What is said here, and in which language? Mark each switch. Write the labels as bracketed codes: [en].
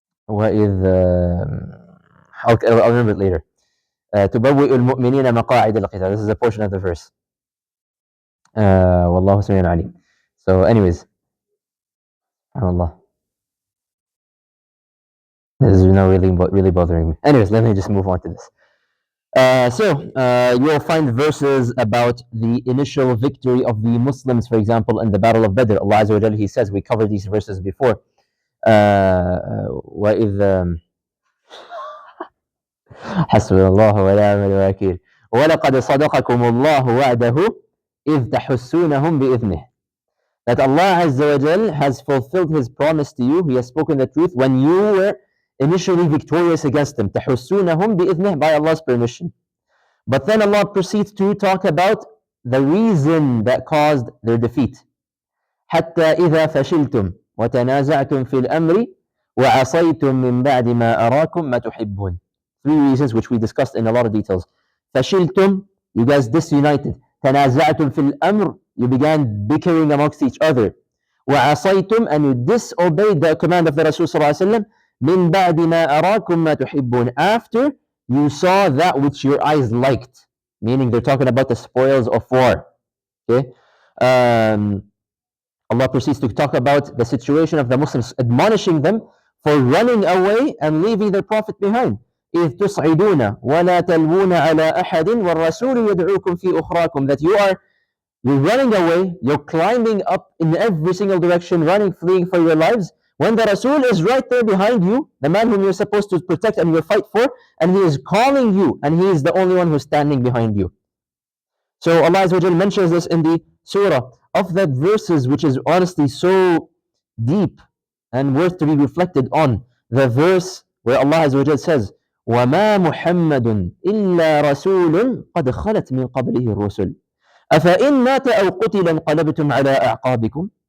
[ar] وإذ [en] I'll remember it later. [ar] تبوئ المؤمنين مقاعد للقتال. [en] This is a portion of the verse. [ar] والله سميع عليم. [en] So anyways, [ar] Allah. [en] This is now really bothering me. Anyways, let me just move on to this. You will find verses about the initial victory of the Muslims, for example, in the Battle of Badr. Allah Azza wa Jalla, He says, we covered these verses before. [ar] وإذ حسبنا الله ونعم الوكيل ولقد صدقكم الله وعده إذ تحسونهم بإذنه. [en] That Allah Azza wa Jal has fulfilled His promise to you. He has spoken the truth when you were initially victorious against them. [ar] تحسونهم بإذنه, [en] by Allah's permission. But then Allah proceeds to talk about the reason that caused their defeat. [ar] حتى إذا فشلتم وتنازعتم في الأمر وعصيتم من بعد ما أراكم ما تحبون. [en] 3 reasons which we discussed in a lot of details. [ar] فشلتم, [en] you guys disunited. [ar] تنازعتم في الأمر, [en] you began bickering amongst each other. [ar] وعصيتم, [en] and you disobeyed the command of the Rasul [ar] صلى الله عليه وسلم. من بعد ما أراكم ما تحبون, [en] after you saw that which your eyes liked. Meaning they're talking about the spoils of war. Okay. Allah proceeds to talk about the situation of the Muslims, admonishing them for running away and leaving their Prophet behind. [ar] إِذْ تُصْعِدُونَ وَلَا تَلْوُونَ عَلَىٰ أَحَدٍ وَالرَّسُولُ يَدْعُوكُمْ فِي أُخْرَاكُمْ. [en] That you are You're running away, you're climbing up in every single direction, running, fleeing for your lives, when the Rasul is right there behind you, the man whom you're supposed to protect and you fight for, and he is calling you, and he is the only one who's standing behind you. So Allah Azza wa Jal mentions this in the surah. Of that verses, which is honestly so deep and worth to be reflected on, the verse where Allah Azza wa Jal says, [ar] وَمَا مُحَمَّدٌ إِلَّا رَسُولٌ قَدْ خَلَتْ مِنْ قَبْلِهِ الرُّسُلُ أَفَإِنْ مَاتَ أَوْ قُتِلَ انقلبتم على أعقابكم.